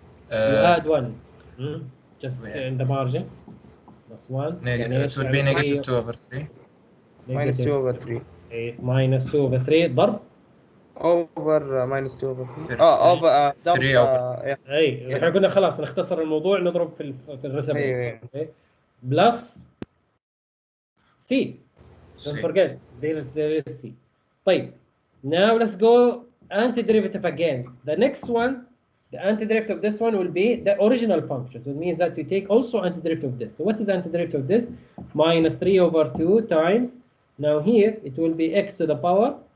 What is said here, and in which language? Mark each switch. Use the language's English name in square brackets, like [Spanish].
[English] You add 1. Just in the margin. Plus 1. It will be negative 2 over 3. Minus 2 over 3. Minus 2 over 3 [Arabic] ضرب [English] over minus 2 over 3 over 3 over [Arabic] اي احنا قلنا خلاص نختصر الموضوع نضرب في الرسم بلس C. [English] Don't forget there is C. [Arabic] طيب [English] now let's go antiderivative again. The next one, the antiderivative of this one will be the original function. So it means that you take also antiderivative of this. So what is antiderivative of this? Minus 3 over 2 times. Now here it will be x to the power